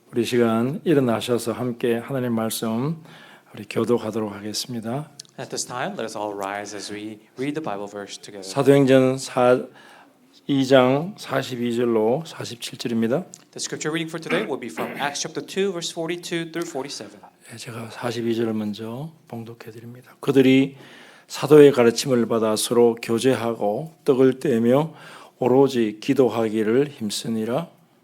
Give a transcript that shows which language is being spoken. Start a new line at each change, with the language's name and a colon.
Korean: 우리 시간 일어나셔서 함께 하나님 말씀 우리 교독하도록 하겠습니다.
English: At this time, let us all rise as we read the Bible verse together.
Korean: 사도행전 2장 42절로 47절입니다.
English: The scripture reading for today will be from Acts chapter 2, verse 42 through 47.
Korean: 제가 42절을 먼저 봉독해 드립니다. 그들이 사도의 가르침을 받아 서로 교제하고 떡을 떼며 오로지 기도하기를 힘쓰니라.